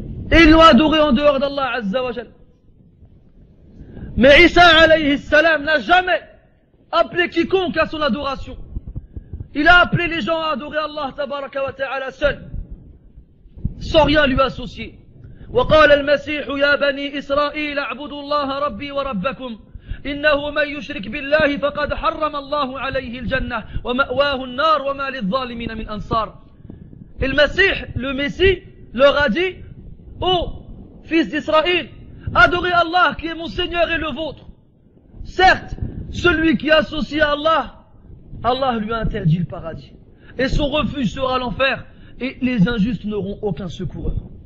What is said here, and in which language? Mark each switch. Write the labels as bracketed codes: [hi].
[fr] Et ils l'ont adoré en dehors d'Allah azza wa jal. Mais Isa alayhi salam n'a jamais appelé quiconque à son adoration. Il a appelé les gens à adorer Allah tabaraka wa ta'ala seul, sans rien lui associer. [ar] وقال المسيح يا بني إسرائيل اعبدوا الله ربي وربكم إنه من يشرك بالله فقد حرم الله عليه الجنة ومأواه النار وما للظالمين من أنصار. [fr] Et le Messie, leur a dit, ô fils d'Israël, adorez Allah qui est mon Seigneur et le vôtre. Certes, celui qui associe à Allah, Allah lui a interdit le paradis. Et son refuge sera l'enfer, et les injustes n'auront aucun secoureur.